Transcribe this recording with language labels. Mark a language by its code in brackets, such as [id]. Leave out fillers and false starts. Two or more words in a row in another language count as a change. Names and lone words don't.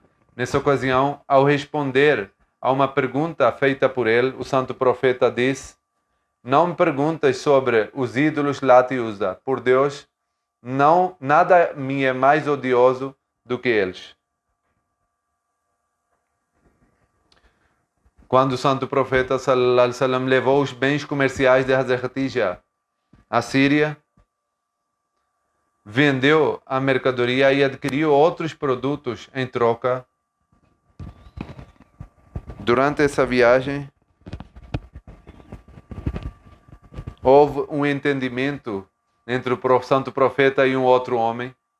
[pt] Nessa ocasião, ao responder a uma pergunta feita por ele, o santo profeta disse: "Não me perguntas sobre os ídolos Lat e Uzza. Por Deus, nada me é mais odioso do que eles." Quando o santo profeta [ar] صلى الله عليه وسلم [pt] levou os bens comerciais de Hazrat Khadija à Síria, vendeu a mercadoria e adquiriu outros produtos em troca. Durante essa viagem, houve um entendimento entre o santo profeta e um outro homem.